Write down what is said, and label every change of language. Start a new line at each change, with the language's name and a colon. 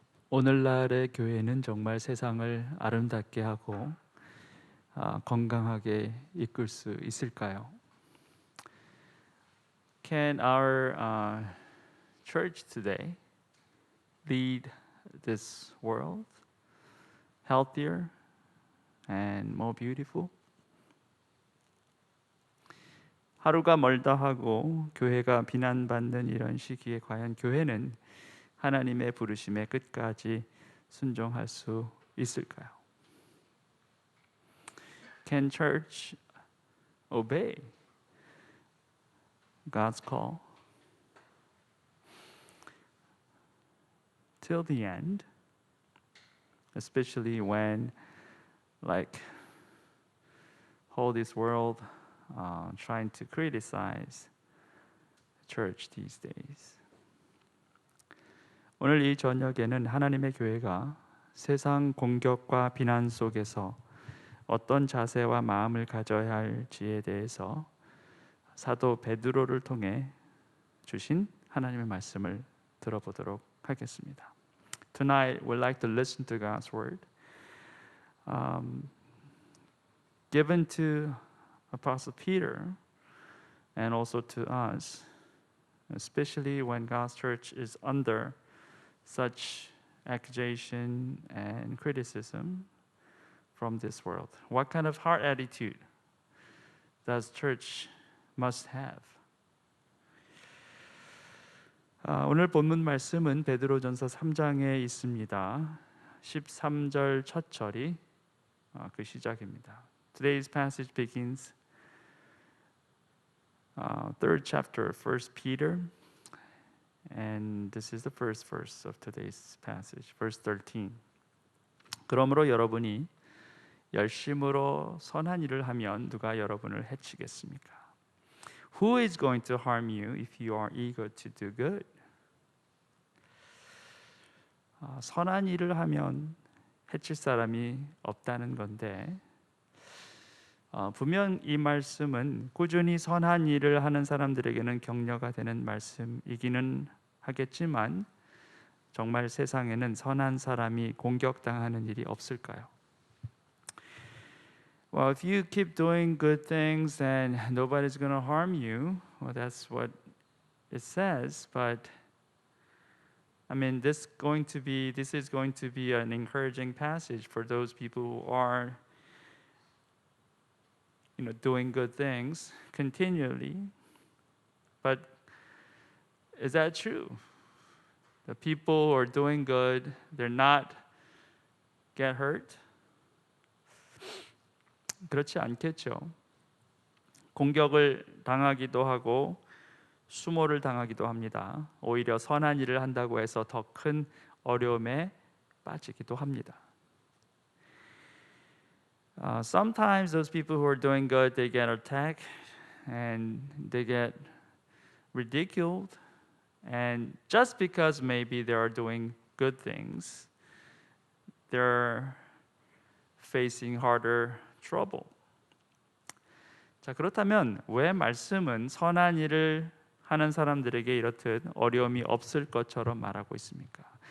Korean: 오늘날의 교회는 정말 세상을 아름답게 하고 건강하게 이끌 수 있을까요?
English: Can our church today lead this world healthier and more beautiful?
Korean: 하루가 멀다 하고 교회가 비난받는 이런 시기에 과연 교회는 하나님의 부르심에 끝까지 순종할 수 있을까요?
English: Can church obey God's call till the end, especially when like whole this world trying to criticize church these days.
Korean: 오늘 이 저녁에는 하나님의 교회가 세상 공격과 비난 속에서 어떤 자세와 마음을 가져야 할지에 대해서 사도 베드로를 통해 주신 하나님의 말씀을 들어보도록 하겠습니다.
English: Tonight we'd like to listen to God's word given to Apostle Peter and also to us, especially when God's church is under such accusation and criticism from this world. What kind of heart attitude does church must have?
Korean: 오늘 본문 말씀은 베드로전서 3장에 있습니다. 13절 첫 절이 그 시작입니다.
English: Today's passage begins third chapter, 1 Peter, and this is the first verse of today's passage, verse 13.
Korean: 그러므로 여러분이 열심으로 선한 일을 하면 누가 여러분을 해치겠습니까?
English: Who is going to harm you if you are eager to do good?
Korean: 선한 일을 하면 해칠 사람이 없다는 건데 분명 이 말씀은 꾸준히 선한 일을 하는 사람들에게는 격려가 되는 말씀이기는 하겠지만 정말 세상에는 선한 사람이 공격당하는 일이 없을까요?
English: Well, if you keep doing good things, then nobody's going to harm you. Well, that's what it says. But I mean, this is going to be an encouraging passage for those people who are, doing good things continually. But is that true? The people who are doing good, they're not get hurt?
Korean: 그렇지 않겠죠. 공격을 당하기도 하고 수모를 당하기도 합니다. 오히려 선한 일을 한다고 해서 더 큰 어려움에 빠지기도 합니다.
English: Sometimes those people who are doing good, they get attacked and they get ridiculed, and just because maybe they are doing good things, they're facing harder trouble.
Korean: 자, 그렇다면 왜 말씀은 선한 일을 하는 사람들에게 이렇듯 어려움이 없을 것처럼 말하고 있습니까?